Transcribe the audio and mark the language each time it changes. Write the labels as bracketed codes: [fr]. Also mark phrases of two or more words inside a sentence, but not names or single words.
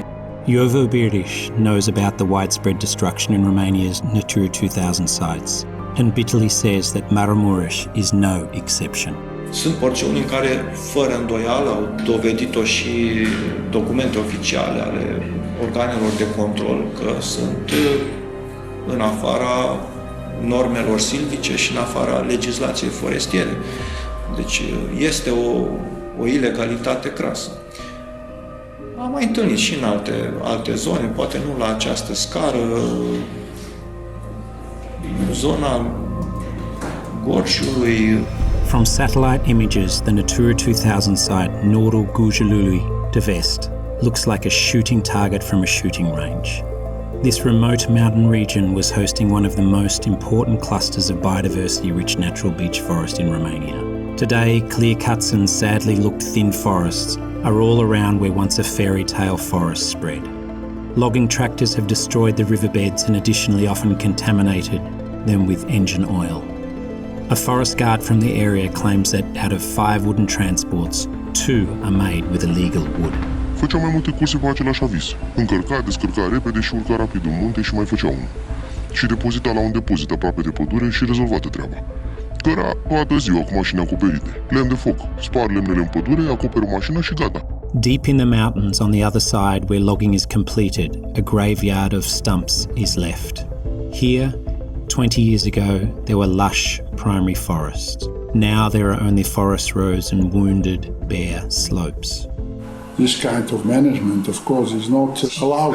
[en] Jovo Biriș knows about the widespread destruction in Romania's Natura 2000 sites and bitterly says that Maramureș is no exception. [ro] Sunt porțiuni în care, fără îndoială, au dovedit-o și documente oficiale ale organelor de control că sunt în afara normelor silvice și în afara legislației forestiere. Deci este o ilegalitate crasă. Am mai întâlnit și în alte zone, poate nu la această scară, zona Gorjului. [en] From satellite images, the Natura 2000 site Nordul Gujulului de Vest looks like a shooting target from a shooting range. This remote mountain region was hosting one of the most important clusters of biodiversity-rich natural beech forest in Romania. Today, clear-cuts and sadly looked thin forests are all around where once a fairy tale forest spread. Logging tractors have destroyed the riverbeds and additionally often contaminated them with engine oil. A forest guard from the area claims that out of 5 wooden transports, 2 are made with illegal wood. [ro] Făcea mai multe curse pe același aviz. Încărca, descărca repede și urca rapid în munte și mai făcea unul. Și depozita la un depozit aproape de pădure și rezolvată treaba. Căra toată ziua cu mașini acoperite, lemn de foc, spar lemnele în pădure, acoperi mașina și gata. [en] Deep in the mountains on the other side where logging is completed, a graveyard of stumps is left. Here, 20 years ago, there were lush primary forests. Now there are only forest rows and wounded, bare slopes. This kind of management, of course, is not allowed.